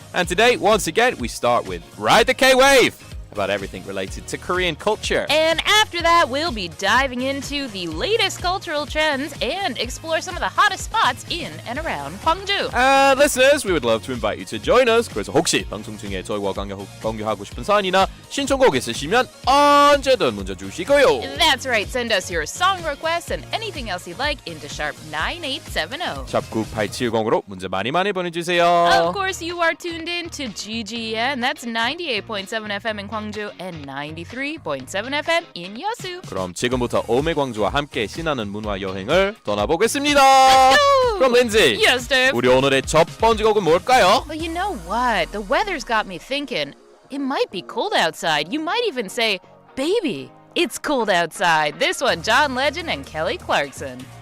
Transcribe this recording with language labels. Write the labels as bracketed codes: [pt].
[en] And today, once again, we start with Ride the K-Wave, about everything related to Korean culture. And after that, we'll be diving into the latest cultural trends and explore some of the hottest spots in and around Gwangju. And listeners, we would love to invite you to join us. [ko] 그래서 혹시 방송 중에 저희와 공유하고 싶은 사연이나 신청곡 있으시면 언제든 문자 주시고요. [en] That's right. Send us your song requests and anything else you'd like into sharp 9870. [ko] 샵 9870으로 문자 많이 보내주세요. [en] Of course, you are tuned in to GGN. That's 98.7 FM in Gwangju and 93.7 FM in Yeosu. [ko] 그럼 지금부터 오매광주와 함께 신나는 문화 여행을 떠나보겠습니다. 그럼 린지, [en] Yes, Dave. [ko] 우리 오늘의 첫 번째 곡은 뭘까요? [en] Well, you know what? The weather's got me thinking. It might be cold outside. You might even say, baby, it's cold outside. This one, John Legend and Kelly Clarkson.